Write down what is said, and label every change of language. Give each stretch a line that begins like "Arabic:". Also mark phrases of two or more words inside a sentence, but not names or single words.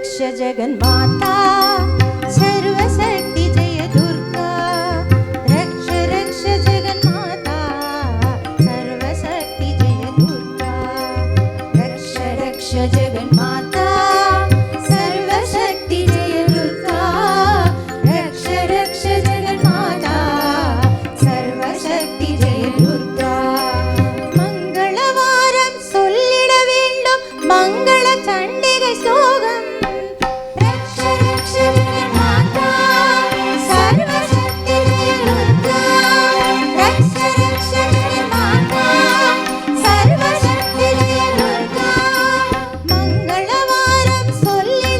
Sanskrit: जगन्माता सर्वशक्ति जय दुर्गा रक्ष रक्ष जगन्माता सर्वशक्ति जय दुर्गा रक्ष रक्ष जगन्माता सर्वशक्ति जय दुर्गा रक्ष रक्ष जगन्माता सर्वशक्ति जय दुर्गा मंगलवारम
Tamil: சொல்லிட வேண்டும்
Sanskrit: मङ्गल चण्डिका श्लोकम् रक्ष रक्ष जगन्माता सर्वशक्ति जय दुर्गा रक्ष रक्ष जगन्माता सर्वशक्ति जय दुर्गा मङ्गलवारम् சொல்லிட